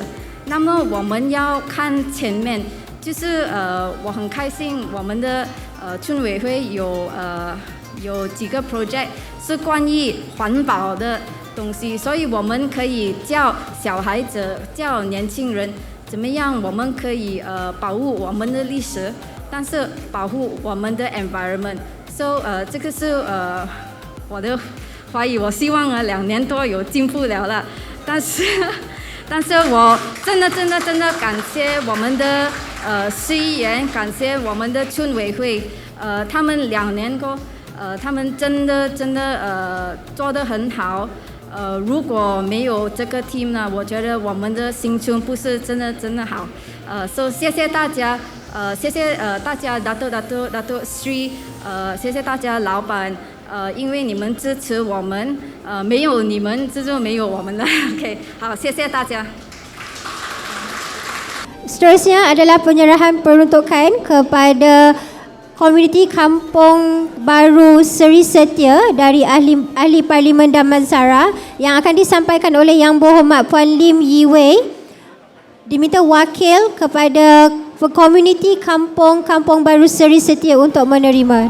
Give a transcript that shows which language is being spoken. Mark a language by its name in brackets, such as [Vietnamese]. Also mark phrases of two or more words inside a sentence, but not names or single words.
[Chinese] 那么我们要看前面，就是我很开心，我们的村委会有几个 project 是关于环保的东西，所以我们可以教小孩子、教年轻人怎么样，我们可以保护我们的历史，但是保护我们的 environment。So 这个是我的怀疑，我希望2年多有进步了， 但是我真的感谢我们的市议员，感谢我们的村委会，他们2年过，他们真的做得很好。如果没有这个 team 呢，我觉得我们的新村不是真的好。所以谢谢大家，谢谢大家Dato' Sri，谢谢大家老板，因为你们支持我们，没有你们就没有我们了。OK， 好，谢谢大家。 [Malay] Seterusnya adalah penyerahan peruntukan kepada Komuniti Kampung Baru Seri Setia dari Ahli Parlimen Damansara yang akan disampaikan oleh Yang Berhormat Puan Lim Yi Wei. Diminta wakil kepada Komuniti Kampung Baru Seri Setia untuk menerima.